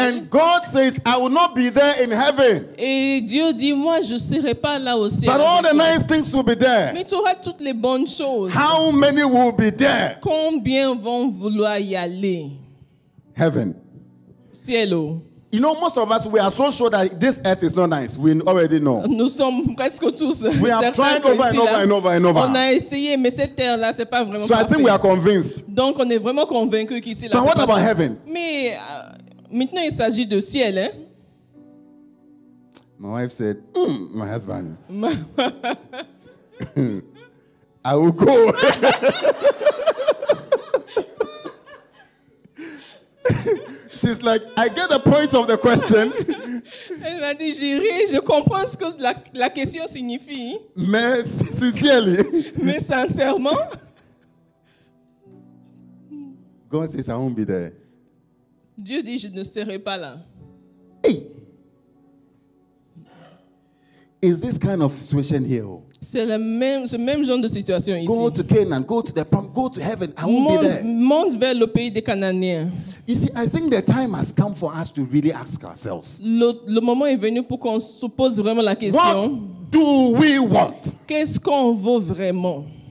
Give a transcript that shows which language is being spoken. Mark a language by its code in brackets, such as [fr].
[en] and God says, I will not be there in heaven. [fr] Et Dieu dit, moi, je ne serai pas là au ciel. [en] But all [fr] avec [en] the [fr] toi. [en] nice things will be there. [fr] Mais tu auras toutes les bonnes choses. [en] How many will be there? [fr] Combien vont vouloir y aller? [en] Heaven. Cielo. You know, most of us, we are so sure that this earth is not nice. We already know. [fr] Nous sommes presque tous [en] We have [fr] certains [en] tried [fr] que [en] over and [fr] ici, [en] over [fr] là, [en] and over and over. [fr] on a essayé, mais cette terre-là, c'est pas vraiment [en] So I think we [fr] parfait. [en] are convinced. [fr] Donc, on est vraiment convaincus qu'ici, là, [en] But [fr] c'est [en] what [fr] pas [en] about [fr] ça. [en] heaven? [fr] Mais maintenant, il s'agit de ciel, hein? [en] My wife said, my husband, I will go. She it's like, I get the point of the question, [fr] Elle m'a dit, j'ai ri, je comprends ce que la question signifie, [en] mais sincerely, [fr] mais sincèrement, [en] God says, I won't be there. [fr] Dieu dit, je ne serai pas là. [en] Hey! Is this kind of situation here? [fr] C'est ce même genre de situation ici. [en] Go to Canaan, go to the prom, go to heaven. I won't be there. [fr] Monte vers le pays des Cananéens. [en] You see, I think the time has come for us to really ask ourselves, [fr] Le moment est venu pour qu'on se pose vraiment la [en] what [fr] question. [en] do we want? [fr] Qu'est-ce qu'on veut vraiment?